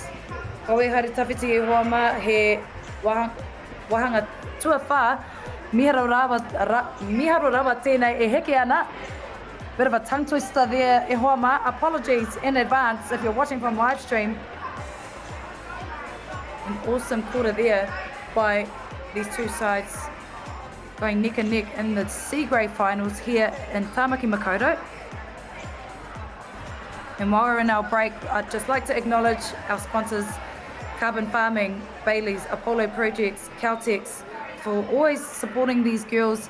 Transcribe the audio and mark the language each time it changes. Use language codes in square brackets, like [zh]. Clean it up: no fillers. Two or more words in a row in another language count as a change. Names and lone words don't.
[mi] Kawe haere tawhiti e hoama he wahanga tuawha, miharo rawa tēnei e heke ana. [en] Bit of a tongue twister there, [mi] e hoama. [en] Apologies in advance if you're watching from live stream. An awesome quarter there by these two sides. going neck and neck in the C grade finals here in Tamaki Makaurau. And while we're in our break, I'd just like to acknowledge our sponsors, Carbon Farming, Bailey's, Apollo Projects, Caltex, for always supporting these girls.